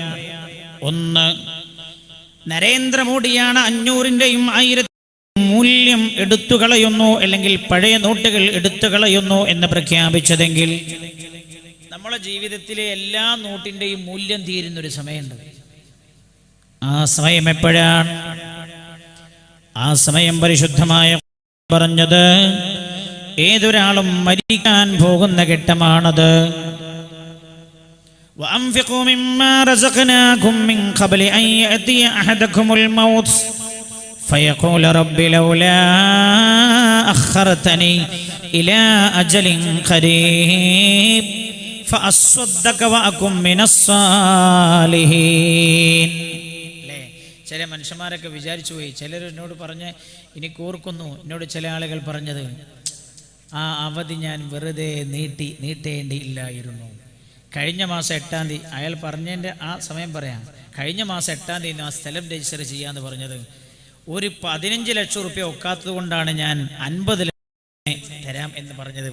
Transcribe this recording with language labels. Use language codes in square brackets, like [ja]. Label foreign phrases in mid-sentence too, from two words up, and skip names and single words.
[ml] ഒന്ന്, നരേന്ദ്രമോദിയാണ് 500-ന്റെയും 1000-ന്റെയും മൂല്യം എടുത്തു കളയുന്നു, അല്ലെങ്കിൽ പഴയ നോട്ടുകൾ എടുത്തു കളയുന്നു എന്ന് പ്രഖ്യാപിച്ചതെങ്കിൽ നമ്മളെ ജീവിതത്തിലെ എല്ലാ നോട്ടിന്റെയും മൂല്യം തീരുന്നൊരു സമയമുണ്ട്. ആ സമയം എപ്പോഴാണ്? ആ സമയം പരിശുദ്ധമായ പറഞ്ഞത് ഏതൊരാളും മരിക്കാൻ പോകുന്ന ഘട്ടമാണത്. [ar] وأنفقوا مما رزقناكم من قبل أن يأتي أحدكم الموت فيقول رب لولا أخرتني إلى أجل قريب فأصدق وأكن من الصالحين. [ml] ചില മനുഷ്യന്മാരൊക്കെ വിചാരിച്ചു പോയി. ചിലർ എന്നോട് പറഞ്ഞ്, എനിക്ക് ഓർക്കുന്നു എന്നോട് ചില ആളുകൾ പറഞ്ഞത്, ആ അവധി ഞാൻ വെറുതെ നീട്ടേണ്ടിയില്ലായിരുന്നു. കഴിഞ്ഞ മാസം 8-ാം തീയതി അയാൾ പറഞ്ഞതിൻ്റെ ആ സമയം പറയാം. കഴിഞ്ഞ മാസം 8-ാം തീയതി ആ സ്ഥലം രജിസ്റ്റർ ചെയ്യാന്ന് പറഞ്ഞത്. ഒരു 15 ലക്ഷം റുപ്യ ഒക്കാത്തത് കൊണ്ടാണ് ഞാൻ 50 ലക്ഷം തരാം എന്ന് പറഞ്ഞത്.